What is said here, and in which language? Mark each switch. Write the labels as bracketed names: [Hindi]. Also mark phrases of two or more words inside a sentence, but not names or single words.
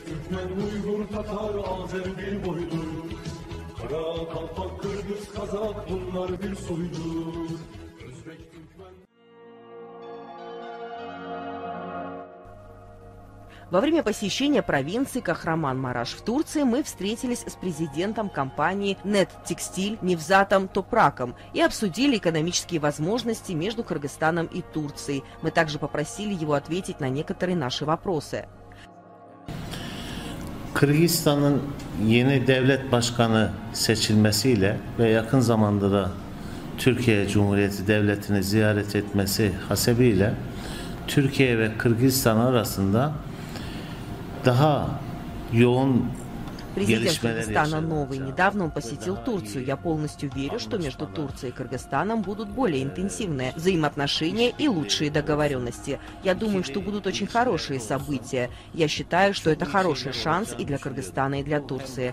[Turkish] Türkmen, Uygur, Tatar, Azer bir boydur. Kara, Kalpak, Kırgız, Kazak bunlar bir soydur. Özbek, Türkmen... [Russian] Во время посещения провинции Кахраман-Мараш в Турции мы встретились с президентом компании «Нет Текстиль» Невзатом Топраком и обсудили экономические возможности между Кыргызстаном и Турцией. Мы также попросили его ответить на некоторые наши вопросы. [Turkish] Kırgızistan'ın yeni devlet başkanı seçilmesiyle ve yakın zamanda da Türkiye Cumhuriyeti Devleti'ni ziyaret etmesi hasebiyle Türkiye ve Kırgızistan arasında daha yoğun [Russian] Президент Кыргызстана новый. Недавно он посетил Турцию. Я полностью верю, что между Турцией и Кыргызстаном будут более интенсивные взаимоотношения и лучшие договоренности. Я думаю, что будут очень хорошие события. Я считаю, что это хороший шанс и для Кыргызстана, и для Турции.